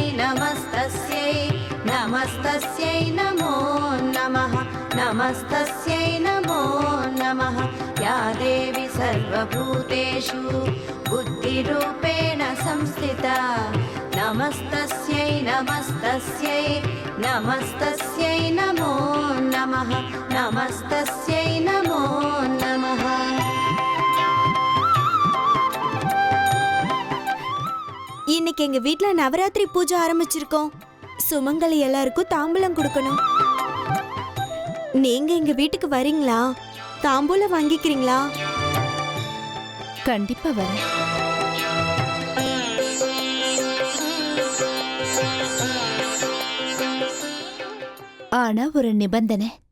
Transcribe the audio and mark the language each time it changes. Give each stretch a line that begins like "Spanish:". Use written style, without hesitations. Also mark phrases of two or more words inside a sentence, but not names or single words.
Sanskrit: नमस्तस्यै नमस्तस्यै नमो नमः नमस्तस्यै नमो नमः या देवी सर्वभूतेषु बुद्धिरूपेण संस्थिता नमस्तस्यै नमस्तस्यै नमस्तस्यै नमो नमः नमस्तस्यै नमो नमः।
Tamil: இன்னைக்கு எங்க வீட்ல நவராத்திரி பூஜை ஆரம்பிச்சிருக்கோம். சுமங்கலி எல்லாருக்கும் தாம்பூலம் கொடுக்கணும். நீங்க எங்க வீட்டுக்கு வரீங்களா? தாம்பூலம் வாங்கிக்கிறீங்களா? கண்டிப்பா வரேன். ஆனா ஒரு நிபந்தனை.